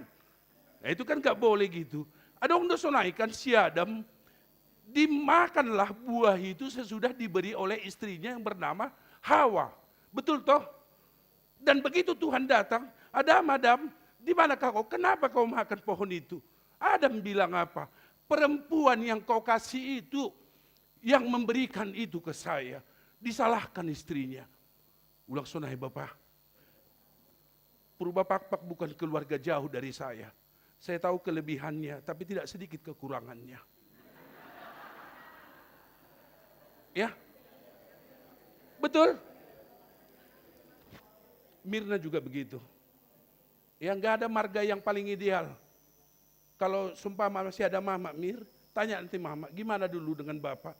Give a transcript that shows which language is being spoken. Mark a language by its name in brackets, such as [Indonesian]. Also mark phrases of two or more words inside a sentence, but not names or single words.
[Indonesian] Nah, itu kan enggak boleh gitu. Ada orang sonaikan si Adam, dimakanlah buah itu sesudah diberi oleh istrinya yang bernama Hawa. Betul toh? Dan begitu Tuhan datang, Adam, di manakah kau? Kenapa kau makan pohon itu? Adam bilang apa? Perempuan yang kau kasih itu, yang memberikan itu ke saya. Disalahkan istrinya. [Batak Simalungun] Ulang sonai Bapak. [Indonesian] Purba Pakpak bukan keluarga jauh dari saya. Saya tahu kelebihannya, tapi tidak sedikit kekurangannya. Ya, betul. Mirna juga begitu. Ya, nggak ada marga yang paling ideal. Kalau sumpah masih ada Mama Mir, tanya nanti Mama, gimana dulu dengan Bapak?